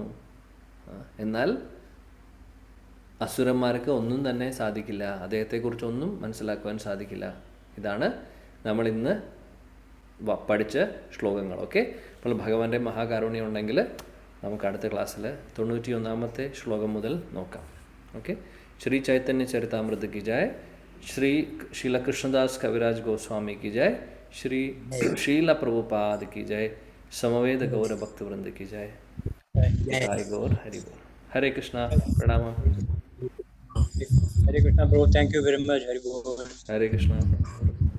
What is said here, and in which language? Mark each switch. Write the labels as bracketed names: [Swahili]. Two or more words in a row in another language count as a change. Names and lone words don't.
[Malayalam] എന്നാൽ അസുരന്മാർക്ക് ഒന്നും തന്നെ സാധിക്കില്ല, അദ്ദേഹത്തെക്കുറിച്ചൊന്നും മനസ്സിലാക്കുവാൻ സാധിക്കില്ല. ഇതാണ് നമ്മൾ ഇന്ന് പഠിച്ച ശ്ലോകങ്ങൾ. ഓക്കെ, അപ്പോൾ ഭഗവാന്റെ മഹാകാരുണ്യം ഉണ്ടെങ്കിൽ നമുക്ക് അടുത്ത ക്ലാസ്സിൽ 91-ാമത്തെ ശ്ലോകം മുതൽ നോക്കാം. [Hindi] ഓക്കെ. ശ്രീ ചൈതന്യ ചരിതാമൃത് की जय, श्री शील कृष्णदास कविराज गोस्वामी की जय, श्री शील प्रभुपाद की जय, समवेद गौर भक्त वृंद की जय. जय गौर हरि बोल. हरे कृष्णा. प्रणाम. हरे कृष्णा [English] bro, thank you very much. [Hindi] हरे कृष्णा. हरे कृष्णा.